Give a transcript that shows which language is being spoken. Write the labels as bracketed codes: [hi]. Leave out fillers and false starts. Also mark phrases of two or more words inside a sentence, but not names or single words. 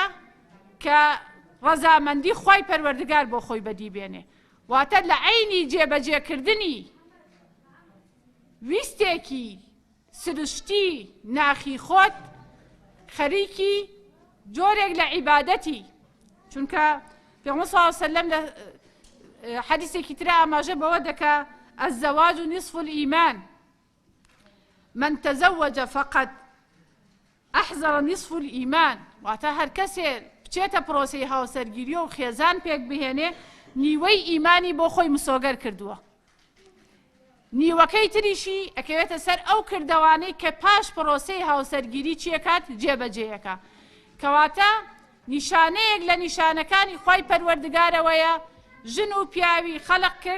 [ckb] کە ڕەزامەندی خوای پەروەردگار بۆ خۆی بەدی بێنێ، واتە لە عینی جێبەجێکردنی ویستێکی سروشتی ناخی خۆت خەریکی جۆرێک لە عیبادەتی، چونکە پێغەمبەر [ar] صلی الله علیه و سلم [ckb] لە حەدیثێکی ترە ئاماژە بەوە دەکا [ar] الزواج نصف الإيمان من تزوج فقد أحضر نصف الإيمان، [ckb] واتە هەر کەسێ بچێتە پرۆسەی هاوسەرگیری و خێزان پێک بهێنێ نیوەی ئیمانی بۆ خۆی مسۆگەر کردووە، نیوەکەی تریشی ئەکەوێتە سەر ئەو کردەوانەی کە پاش پرۆسەی هاوسەرگیری چیەکات؟ جێبەجێیەکە. کەواتە نیشانەیەک لە نیشانەکانی خوای پەروەردگارەوەیە ژن و پیاوی خەلق کرد